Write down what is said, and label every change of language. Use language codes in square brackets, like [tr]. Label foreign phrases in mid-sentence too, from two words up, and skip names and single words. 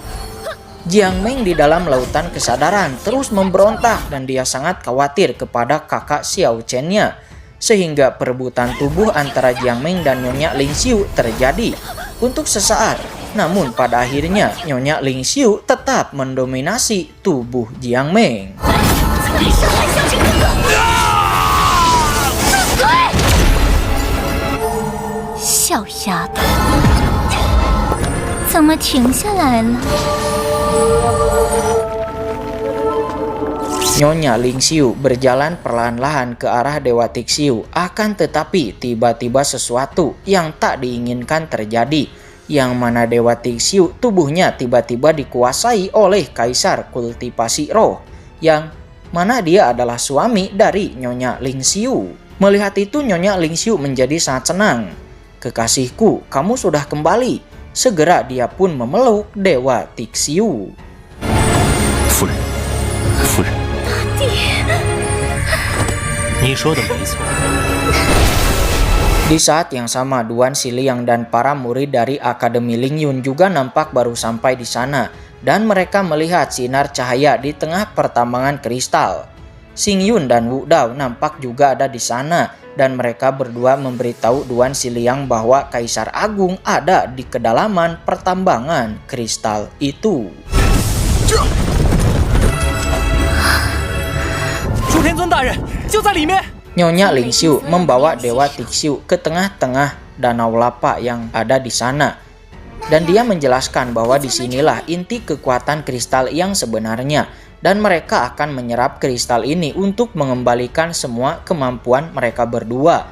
[id] Jiang Meng di dalam lautan kesadaran terus memberontak, dan dia sangat khawatir kepada kakak Xiao Chen-nya, sehingga perebutan tubuh antara Jiang Meng dan Nyonya Ling Xiu terjadi untuk sesaat. Namun pada akhirnya Nyonya Ling Xiu tetap mendominasi tubuh Jiang Meng. [zh] 小丫头，怎么停下来了？ [id] Nyonya Ling Xiu berjalan perlahan-lahan ke arah Dewa Tixiu, akan tetapi tiba-tiba sesuatu yang tak diinginkan terjadi, yang mana Dewa Tixiu tubuhnya tiba-tiba dikuasai oleh kaisar kultivasi roh, yang mana dia adalah suami dari Nyonya Ling Xiu. Melihat itu Nyonya Ling Xiu menjadi sangat senang. Kekasihku, kamu sudah kembali. Segera dia pun memeluk Dewa Tixiu. [zh] 夫人，夫人，你说的没错。 [id] Di saat yang sama, Duan Xiliang dan para murid dari Akademi Lingyun juga nampak baru sampai di sana, dan mereka melihat sinar cahaya di tengah pertambangan kristal. Xing Yun dan Wu Dao nampak juga ada di sana, dan mereka berdua memberitahu Duan Xiliang bahwa Kaisar Agung ada di kedalaman pertambangan kristal itu. [zh] 朱天尊大人就在里面。 [id] Nyonya Lingxiu membawa Dewa Tixiu ke tengah-tengah danau lapa yang ada di sana. Dan dia menjelaskan bahwa disinilah inti kekuatan kristal yang sebenarnya. Dan mereka akan menyerap kristal ini untuk mengembalikan semua kemampuan mereka berdua.